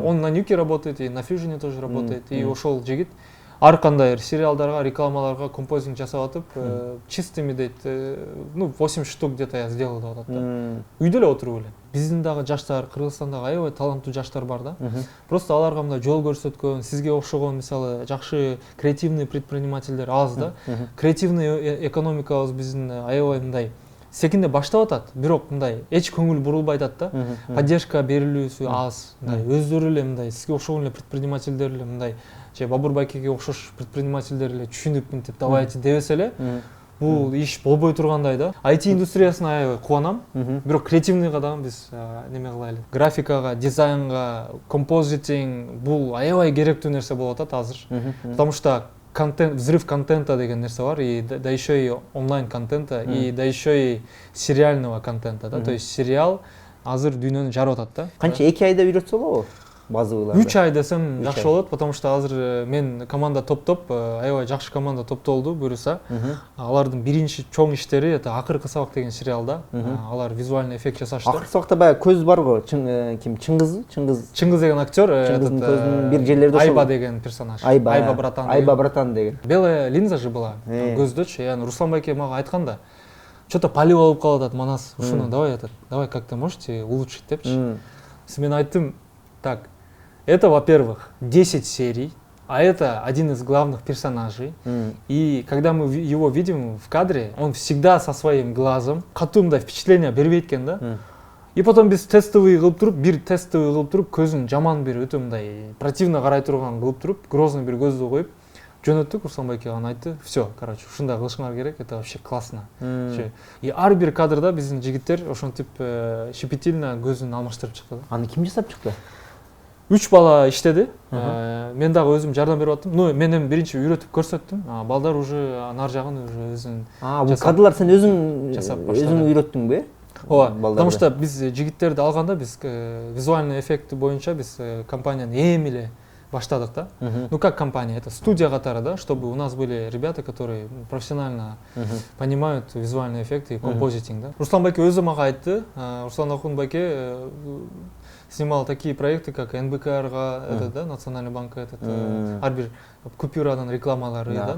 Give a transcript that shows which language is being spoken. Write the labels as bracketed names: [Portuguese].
[Russian] Он на Нюке работает, и на Fusion тоже работает. [Kyrgyz] И ошол жигит ар кандай сериалдарга, рекламаларга композитинг жасап атып, чистыми дейт, 8 штук где-то я сделал деп атат да. Үйдө эле отуруп эле. Биздин дагы жаштар, Кыргызстандагы аябай таланттуу жаштар бар да. Просто аларга мындай жол көрсөткөн, сизге окшогон мисалы жакшы креативный предпринимательдер аз да. Креативный экономикабыз биздин аябай мындай секинде баштап атат, бирок мындай эч көңүл бурулбай атат да. Поддержка берилүүсү аз. Мындай өздөрү эле мындай сизге окшогон эле предпринимательдер эле мындай же Бабур Байкеге окшош предпринимательдер эле түшүнүп мынтип давайте дебесе эле бул иш болбой тургандай да. IT индустриясына аябай кубанам. Бирок креативныйга дагы биз неме кылайлы. Графикага, дизайнга, композитинг бул аябай керектүү нерсе болуп атат азыр. [Russian] Потому что взрыв контента деген нерсе бар, и да еще и онлайн контента, и да еще и сериального контента, да. То есть сериал азыр дүйнөнү жарып атат да. [Kyrgyz] Канча 2 айда үйрөтсө болобу? Базовыйларды. 3 ай десем жакшы болот, потому что азыр мен команда топ аябай жакшы команда топтолду буюрса. Алардын биринчи чоң иштери это Акыркы сабак деген сериалда. Алар визуальный эффект жасашты. Акыркы сабакта баягы көз бар го, ким? Чыңгыз деген актер, Чыңгыздын көзүнүн бир жерлерде Айба деген персонаж. Айба братан деген. Белая линза же была көздөчү. Яны Руслан Байке мага айтканда, что-то палив болуп калып атат Манас. [Russian] Ушуну давай как-то можете улучшить депчи. Мен айттым, так, это, во-первых, 10 серий, а это один из главных персонажей. И когда мы его видим в кадре, он всегда со своим глазом, катумда впечатление бербейт экен да. [Kyrgyz] И потом биз тестовый кылып туруп, көзүн жаман бир өтө мындай противно карай турган кылып туруп, грозный бир көздү коюп жөнөттүк. Руслан Байке аны айтты. Все, короче, ушундай кылышыңар керек, это вообще классно. И ар бир кадрда биздин жигиттер ошентип щепетильно көзүн алмаштырып чыкты. Аны ким жасап чыкты? 3 бала иштеди. Мен дагы өзүм жардам берип аттым. Мен эми биринчи үйрөтүп көрсөттүм. Балдар уже нар жагын уже өзүн. Бул кадрлар сен өзүң үйрөттүңбү? Ооба. Потому что биз жигиттерди алганда биз визуальный эффект боюнча биз компанияны эми эле баштадык да. [Russian] Ну как компания, это студия катары, да, чтобы у нас были ребята, которые профессионально понимают визуальный эффект и композитинг, да. [Kyrgyz] Руслан Байке өзү мага айтты. Руслан Ахун Байке снимал такие проекты, как НБКРга, да, Национальный банк, ар бир купюрадан рекламалары, да.